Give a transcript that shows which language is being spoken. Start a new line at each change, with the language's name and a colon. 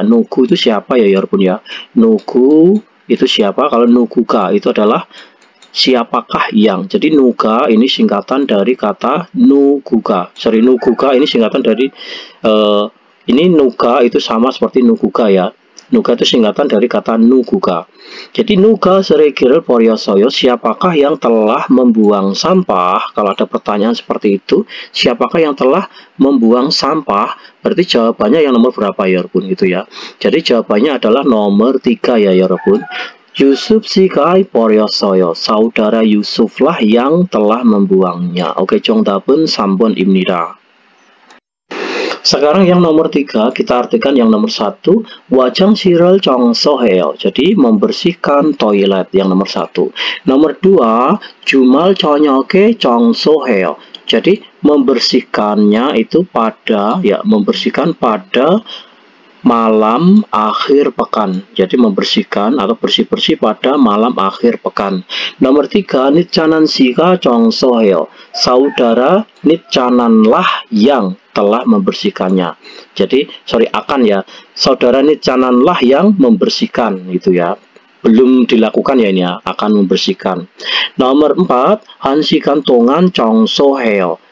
Indonesian: 누구 itu siapa ya 여러분 ya. 누구 itu siapa, kalau 누구가 itu adalah siapakah yang. Jadi 누가 ini singkatan dari kata 누구가. 누구가 ini singkatan dari ini 누가 itu sama seperti 누구가 ya. 누가 itu singkatan dari kata 누구가. Jadi
Korean: 누가 쓰레기를 버렸어요.
Indonesian: Siapakah yang telah membuang sampah? Kalau ada pertanyaan seperti itu, siapakah yang telah membuang sampah? Berarti jawabannya yang nomor berapa ya, Yarbun, gitu ya. Jadi jawabannya adalah nomor 3 ya, Yarbun.
Korean: Yusuf 씨가 버렸어요.
Indonesian: Saudara Yusuflah yang telah membuangnya. Oke,
Korean: 정답은 3번입니다.
Indonesian: Sekarang yang nomor 3, kita artikan yang nomor 1,
Korean: 화장실을 청소해요.
Indonesian: Jadi membersihkan toilet yang nomor 1. Nomor 2,
Korean: 주말 저녁에 청소해요.
Indonesian: Jadi membersihkannya itu pada membersihkan pada malam akhir pekan. Jadi membersihkan atau bersih-bersih pada malam akhir pekan. Nomor 3,
Korean: 닛자난 씨가 청소해요.
Indonesian: Saudara 닛자난lah yang telah membersihkannya. Jadi, akan ya. Saudara 닛자난lah yang membersihkan gitu ya. Belum dilakukan ya ini ya, akan membersihkan. Nomor 4,
Korean: 1시간 동안 청소해요.